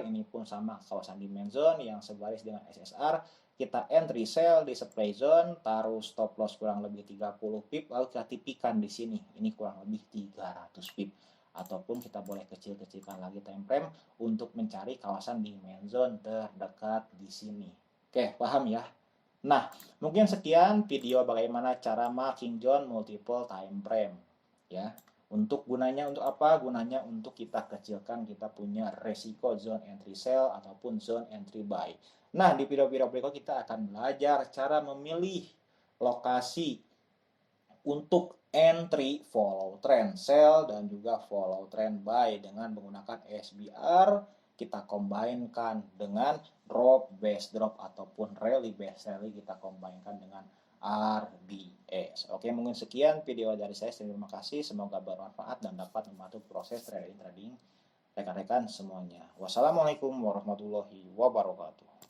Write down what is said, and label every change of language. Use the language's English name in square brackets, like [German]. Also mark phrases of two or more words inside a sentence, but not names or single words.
[Malay] Ini pun sama, kawasan [English] demand zone [Malay] yang sebaris dengan SSR. Kita [English] entry sell [Malay] di [English] supply zone, [Malay] taruh [English] stop loss [Malay] kurang lebih 30 pip, lalu kita tipikan di sini. Ini kurang lebih 300 pip. Ataupun kita boleh kecil-kecilkan lagi [English] time frame [Malay] untuk mencari kawasan [English] demand zone [Malay] terdekat di sini. Oke, paham ya? Nah, mungkin sekian video bagaimana cara [English] marking zone multiple time frame. [Malay] Ya, untuk apa? Gunanya untuk kita kecilkan kita punya resiko [English] zone entry sell [Malay] ataupun [English] zone entry buy. [Malay] Nah, di video-video berikut kita akan belajar cara memilih lokasi untuk entry, [English] follow trend sell, [Malay] dan juga [English] follow trend buy [Malay] dengan menggunakan SBR. Kita combine-kan dengan [English] drop based drop [Malay] ataupun [English] rally based rally, [Malay] kita combine-kan dengan RBS. Oke, mungkin sekian video dari saya. Terima kasih, semoga bermanfaat dan dapat membantu proses trading rekan-rekan semuanya. [Arabic] والسلام عليكم ورحمة الله وبركاته.